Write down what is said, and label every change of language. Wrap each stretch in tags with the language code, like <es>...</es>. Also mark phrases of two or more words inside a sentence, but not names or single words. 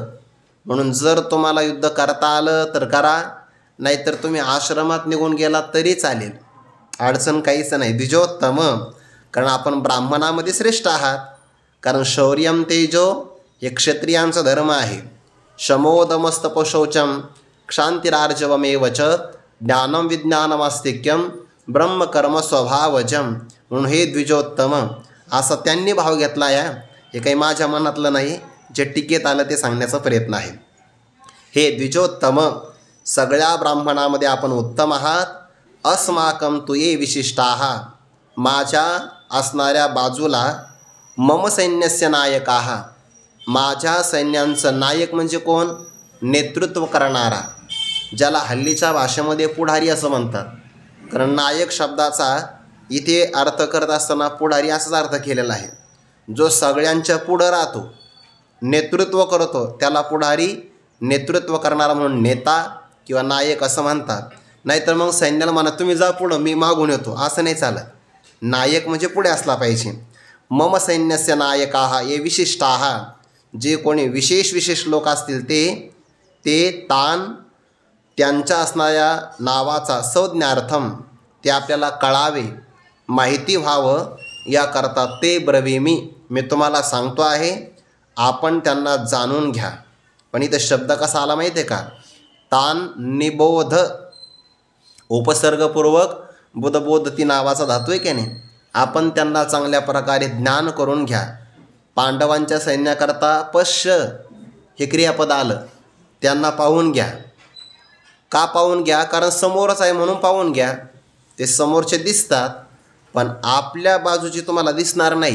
<mr>म्हणून जर तुम्हाला युद्ध करता आलं तर करा, नाहीतर तुम्ही आश्रमात निघून गेला तरी चालेल, अडचण काहीच नाही. द्विजोत्तम, कारण आपण ब्राह्मणामध्ये श्रेष्ठ आहात. कारण</mr> <sa>शौर्यम तेजो</sa> <mr>हे क्षत्रियांचा धर्म आहे.</mr> <sa>शमोदमस्तपशौचम क्षांतिरार्जवमेव च ज्ञानम विज्ञानमास्तिक्यम ब्रह्मकर्म स्वभावजम.</sa> <mr>म्हणून हे द्विजोत्तम असा त्यांनी भाव घेतला आहे. हे काही माझ्या मनातलं नाही, जे टीकेत आलं ते सांगण्याचा प्रयत्न आहे. हे द्विजोत्तम, सगळ्या ब्राह्मणामध्ये आपण उत्तम आहात.</mr> <sa>अस्माकं तु ये विशिष्टाः,</sa> <mr>माझ्या असणाऱ्या बाजूला</mr> <sa>मम सैन्यस्य नायकाः,</sa> <mr>माझ्या सैन्यांचं नायक म्हणजे कोण, नेतृत्व करणारा, ज्याला हल्लीच्या भाषेमध्ये पुढारी असं म्हणतात. कारण नायक शब्दाचा इथे अर्थ करत असताना पुढारी असाच अर्थ केलेला आहे. जो सगळ्यांच्या पुढं राहतो, नेतृत्व करतो, त्याला पुढारी, नेतृत्व करणारा म्हणून नेता किंवा नायक असं म्हणतात. नाहीतर मग सैन्याला म्हणा तुम्ही जा पुढं, मी मागून येतो, असं नाही चालत. नायक म्हणजे पुढे असला पाहिजे.</mr> <sa>मम सैन्यस्य नायकाः ये विशिष्टाः,</sa> <mr>जे कोणी विशेष लोक असतील ते तान, त्यांच्या असणाऱ्या नावाचा संज्ञार्थम, ते आपल्याला कळावे, माहिती व्हावं याकरता ते ब्रवीमी, मी तुम्हाला सांगतो आहे, आपण त्यांना जाणून घ्या. पण इथं शब्द कसा आला माहिती आहे का,</mr> <sa>तान निबोध,</sa> <mr>उपसर्गपूर्वक बुधबोधती नावाचा धातू आहे की नाही, आपण त्यांना चांगल्या प्रकारे ज्ञान करून घ्या. पांडवांच्या सैन्याकरता पश्य हे क्रियापद आलं, त्यांना पाहून घ्या. का पाहून घ्या, कारण समोरच आहे म्हणून पाहून घ्या. ते समोरचे दिसतात पण आपल्या बाजूची तुम्हाला दिसणार नाहीत.</mr>